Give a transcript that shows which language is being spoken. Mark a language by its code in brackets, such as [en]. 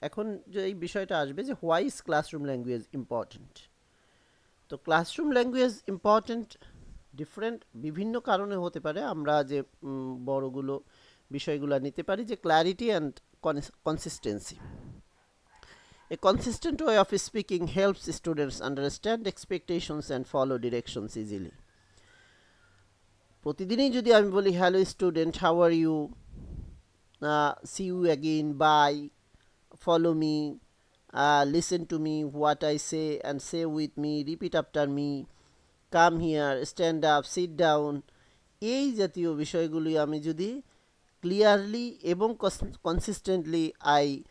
[bn] এখন যে এই বিষয়টা আসবে যে [en] Why is classroom language important. [bn] তো ক্লাসরুম ল্যাঙ্গুয়েজ ইম্পর্ট্যান্ট ডিফারেন্ট বিভিন্ন কারণে হতে পারে। আমরা যে বড়গুলো বিষয়গুলো নিতে পারি যে [en] Clarity and consistency. A consistent way of speaking helps students understand expectations and follow directions easily. [bn] প্রতিদিনই যদি আমি বলি [en] hello student, how are you, see you again, bye, follow me, listen to me what I say and say with me, repeat after me, come here, stand up, sit down, [bn] এই জাতীয় বিষয়গুলি আমি যদি [en] clearly [bn] এবং [en] consistently I